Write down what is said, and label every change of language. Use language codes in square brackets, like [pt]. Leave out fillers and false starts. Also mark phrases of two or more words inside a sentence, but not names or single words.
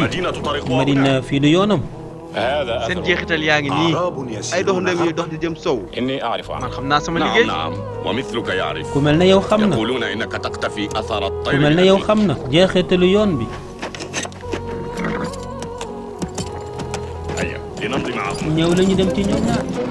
[ar] المدينة طريقها Madina هنا. [wo] fii du yoonam [ar] هذا [wo] seen [ar] أثر [wo] jeexital yaa ngi nii ay doxandéem yu dox di jëm sow [ar] إني أعرف عنه [wo] man xam naa sama [ar] نعم [wo] liggéey [ar] نعم ومثلك يعرف [wo] ku mel ne yow xam na [ar] يقولون إنك تقتفي أثر [wo] ku [ar] الطير [wo] mel ne yow [ar] الأبيض. [wo] xam na jeexitalu yoon bi [ar] هيا لنمضي معهم [wo] ñëw la ñu dem ci ñoom ñaar